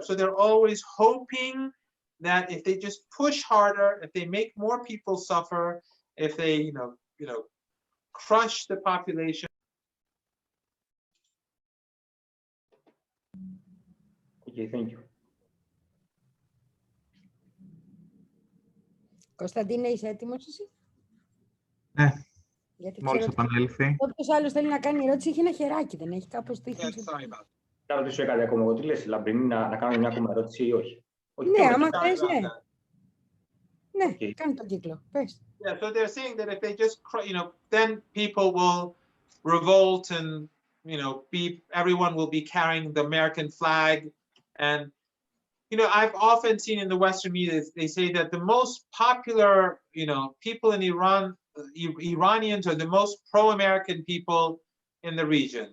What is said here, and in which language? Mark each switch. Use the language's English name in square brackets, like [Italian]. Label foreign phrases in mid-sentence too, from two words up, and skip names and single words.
[English] So they're always hoping that if they just push harder, if they make more people suffer, if they, crush the population. Okay, thank you. [Greek] Κωνσταντίνε, είσαι έτοιμος εσύ? Ναι, Γιατί μόλις ξέρω ότι επανέλθει. όποιος άλλος θέλει να κάνει ερώτηση έχει ένα χεράκι, δεν έχει κάπως το [English] Yeah, sorry about that. [Greek] Να ρωτήσω κάτι ακόμα. Εγώ τι λες, Λαμπρινή, να κάνω μια ακόμα ερώτηση ή όχι? Ναι, άμα [English] Sorry [Greek] θες, [English] about [Greek] ναι. [English] that. [Greek] Ναι, Okay. κάνε τον κύκλο. Πες. [English] Yeah, so they're saying that if they just, then people will revolt and, everyone will be carrying the American flag. And, I've often seen in the Western media, they say that the most popular, people in Iran, Iranians are the most pro-American people in the region.